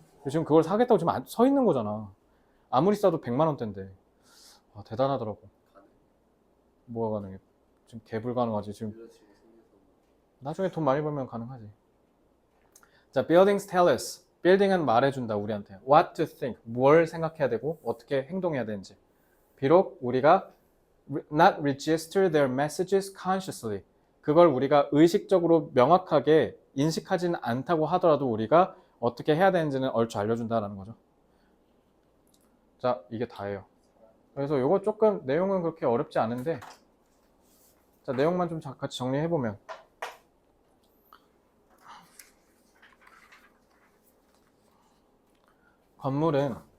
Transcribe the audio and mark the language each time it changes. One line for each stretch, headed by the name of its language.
Korean: 지금 그걸 사겠다고 지금 서 있는 거잖아. 아무리 싸도 100만 원대인데. 와, 대단하더라고. 뭐가 가능해? 지금 개불가능하지. 지금 나중에 돈 많이 벌면 가능하지.
English: 자, buildings tell us.
Korean: 빌딩은 말해준다 우리한테.
English: What to think.
Korean: 뭘 생각해야 되고 어떻게 행동해야 되는지. 비록 우리가
English: not register their messages consciously.
Korean: 그걸 우리가 의식적으로 명확하게 인식하지는 않다고 하더라도 우리가 어떻게 해야 되는지는 얼추 알려준다라는 거죠. 자, 이게 다예요. 그래서 이거 조금 내용은 그렇게 어렵지 않은데 자, 내용만 좀 같이 정리해보면 건물은